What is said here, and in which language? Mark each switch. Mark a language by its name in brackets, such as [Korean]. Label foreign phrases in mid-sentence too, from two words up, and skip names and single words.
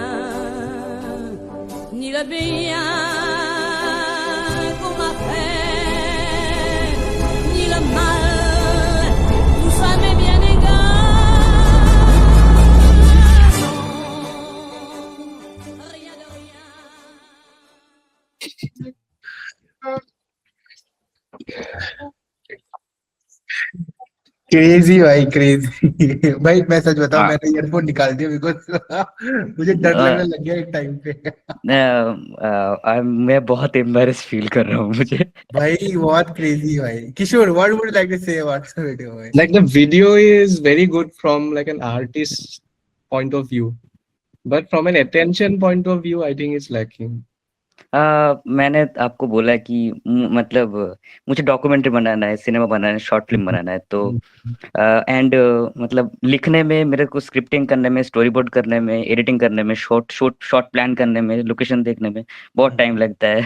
[French] Ni le bien qu'on m'a fait, ni le mal, tout ça m'est bien égal. Non, rien de rien. [Hindi] क्रेजी भाई, क्रेजी भाई। मैं सच बताऊं, हाँ। मैंने ईयरफोन निकाल दिया बिकॉज मुझे डर लगने लग गया एक टाइम पे। मैं बहुत [English] embarrassed feel [Hindi] कर रहा हूँ मुझे। भाई बहुत क्रेजी भाई। [English] किशोर, what would you like to say about the video भाई? Like the video is very good from like an artist's point of view, but from an attention point of view, I think it's lacking. [Hindi] मैंने आपको बोला कि मतलब मुझे डॉक्यूमेंट्री बनाना है, सिनेमा बनाना है, [English] short film [Hindi] बनाना है, तो एंड मतलब लिखने में, मेरे को स्क्रिप्टिंग करने में, [English] story board [Hindi] करने में, एडिटिंग करने में, [English] shot plan [Hindi] करने में, लोकेशन देखने में बहुत टाइम लगता है।